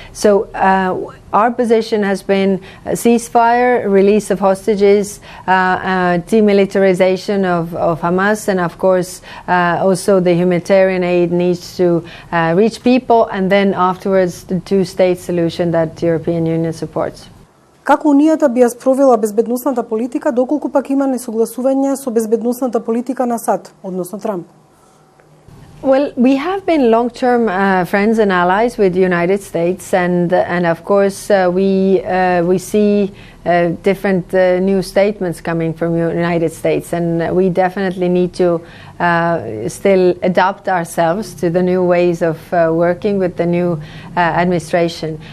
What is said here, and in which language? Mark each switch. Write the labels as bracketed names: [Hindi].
[English] So our position has been a ceasefire, release of hostages, demilitarization of Hamas, and of course also the humanitarian aid needs to reach people, and then afterwards the two-state solution that the European Union supports. [Macedonian] Како Унијата би ја спровела безбедносната политика, доколку пак има несогласување со безбедносната политика на САД, односно Трамп? [English] Well, we have been long-term friends and allies with the United States, and of course we see different new statements coming from the United States, and we definitely need to still adapt ourselves to the new ways of working with the new administration.